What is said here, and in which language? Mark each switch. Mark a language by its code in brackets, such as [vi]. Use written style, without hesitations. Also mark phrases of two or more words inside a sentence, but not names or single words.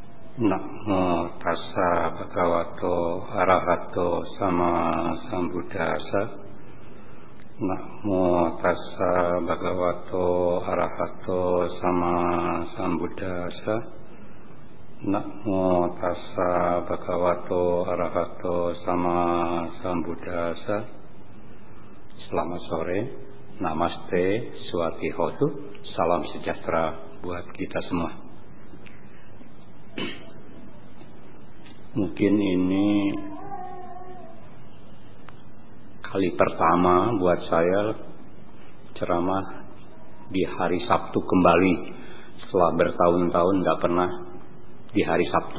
[pi] Namo tassa bhagavato arahato sama sambuddhassa. Namo tassa bhagavato arahato sama sambuddhassa. Namo tassa bhagavato arahato sama sambuddhassa. [id] Selamat sore, namaste, [sa] swati hotu, [id] salam sejahtera buat kita semua. Mungkin ini kali pertama buat saya ceramah di hari Sabtu kembali setelah bertahun-tahun gak pernah di hari Sabtu.